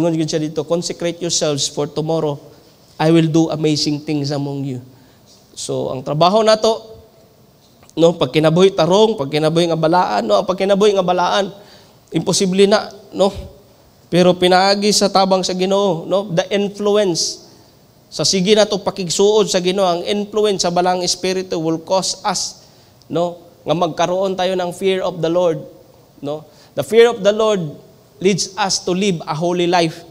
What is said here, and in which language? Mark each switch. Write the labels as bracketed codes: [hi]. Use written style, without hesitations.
[ceb] Ningon gyud siya dito, [en] consecrate yourselves for tomorrow I will do amazing things among you. [ceb] So ang trabaho nato, no, pag kinabuhi tarong, pag kinabuhi nga balaan, no, ang pag kinabuhi nga balaan imposible na, no? Pero pinaagi sa tabang sa Ginoo, no? The influence sa sige na to pakigsuod sa Ginoo, ang influence sa balang espiritu [en] will cause us, [ceb] no, nga [tl] magkaroon tayo ng [en] fear of the Lord, [ceb] no? [en] The fear of the Lord leads us to live a holy life.